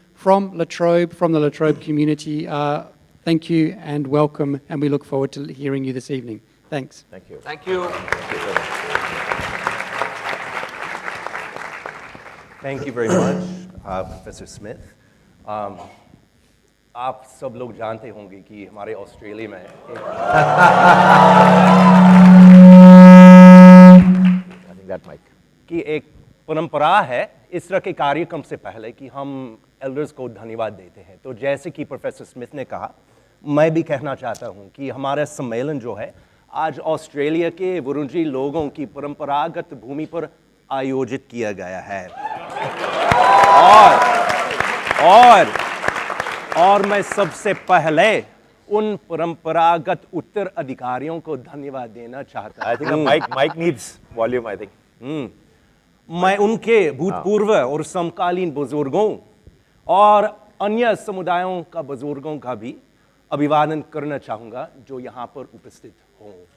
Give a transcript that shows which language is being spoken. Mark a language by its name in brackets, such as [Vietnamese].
[English] From La Trobe, from the La Trobe community, thank you and welcome, and we look forward to hearing you this evening. Thanks. Thank you. Thank you. Thank you very much, Professor Smith. [Hindi] आप सब लोग जानते होंगे कि हमारे Australia में कि एक परंपरा है इस तरह के कार्यक्रम से पहले कि हम एल्डर्स को धन्यवाद देते हैं। तो जैसे कि प्रोफेसर स्मिथ ने कहा, मैं भी कहना चाहता हूं कि हमारा सम्मेलन जो है आज ऑस्ट्रेलिया के वुरुंजी लोगों की परंपरागत भूमि पर आयोजित किया गया है। और मैं सबसे पहले उन परंपरागत उत्तराधिकारियों को धन्यवाद देना चाहता हूं। [English] I think the mic needs volume, I think. [Hindi] मैं उनके भूतपूर्व और समकालीन बुजुर्गों और अन्य समुदायों का बुजुर्गों का भी अभिवादन करना चाहूंगा जो यहाँ पर उपस्थित हों।